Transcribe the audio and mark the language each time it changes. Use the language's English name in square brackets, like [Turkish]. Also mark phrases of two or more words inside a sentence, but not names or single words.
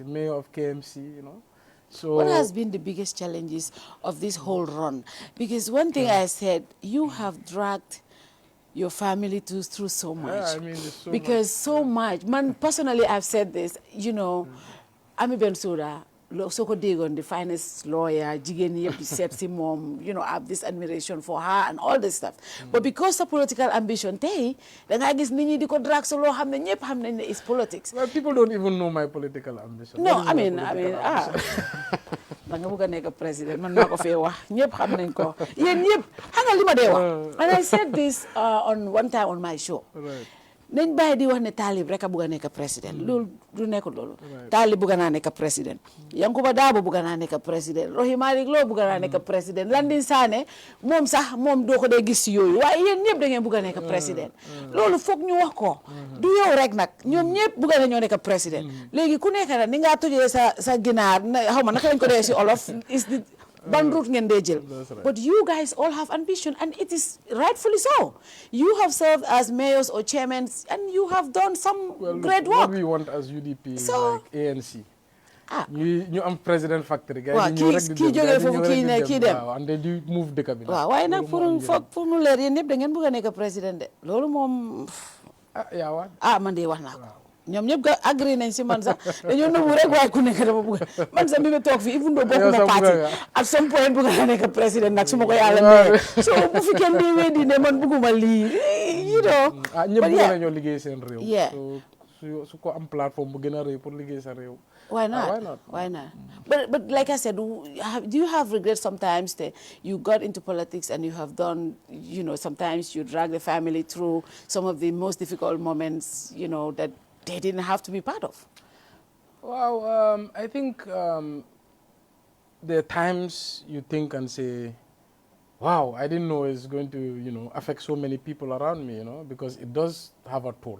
[English] Mayor of KMC, you know. So what has been the biggest challenges of this whole run? Because one thing I said, you have dragged your family through so much. Yeah, I mean, there's so because much. So much. Man, personally, I've said this, you know, [Wolof] Ami Bensouda soo ko déggoon [English] the finest lawyer [Wolof] jigéen ñi yëpp di seet si moom [English] you know I have this admiration for her and all this stuff but because of political ambition [Wolof] tey da ngaa gis nit ñi di ko drag so loo xam ne ñëpp xam nañ ne [English] is politics. Well, people don't even know my political ambition. No, I mean [Wolof] da nga bëgg a nekk président man maa ko fee wax ñëpp xam nañ ko yéen ñëpp xam nga li ma dee wax [English] and I said this on one time on my show. Right. [Wolof] nañ bàyyi di wax ne Talib rek a bëgg a nekk président loolu du nekkul loolu Talib bëgg naa nekk président Yankuba Darboe bëgg naa nekk président Lowe bëgg naa nekk président Landing Sané moom doo ko dee gis si yooyu waaye yéen ñëpp da ngeen bëgg a nekk président loolu foog ñu wax ko du yow rek nag ñoom ñëpp bëgg nañoo nekk président léegi ku nekk nag ni ngaa tojee sa ginaar xaw ma naka lañ ko dee si olof ban route ngeen dee jël [English] but you guys all have ambition and it is rightfully so you have served as mayors or chairmen and you have done some great work. What we want as UDP is So- like ANC. [Wolof] ñu am president factory. waaw kii jógee foofu kii dem [English] waaw and they do move [Wolof] dëkk bi. waaw waaye nag pour mu leer yéen ñëpp da ngeen bëgg a nekk président de loolu moom man de wax naa ko ñoom ñëpp ga agree nañ si man sax dañoo nëbbu rek waaye ku nekk dafa bëgg man sax bi ma toog fii [English] even though [Wolof] bokkuma parti [English] at some point [Wolof] bëgg naa nekk président nag su ma ko yàlla mayee so bu fi kenn di weddi ne man bëgguma lii [English] you know [Wolof] ñëpp bëgg nañoo liggéey seen réew [English] yeah [Wolof] su ko am plateforme bu gën a rëy pour liggéey sa réew. [English] Why not? Why not? But like I said, do you have regrets sometimes that you got into politics and you have done, you know, sometimes you drag the family through some of the most difficult moments, you know, that they didn't have to be part of? Well, I think there are times you think and say, wow, I didn't know it's going to, you know, affect so many people around me, you know, because it does have a toll.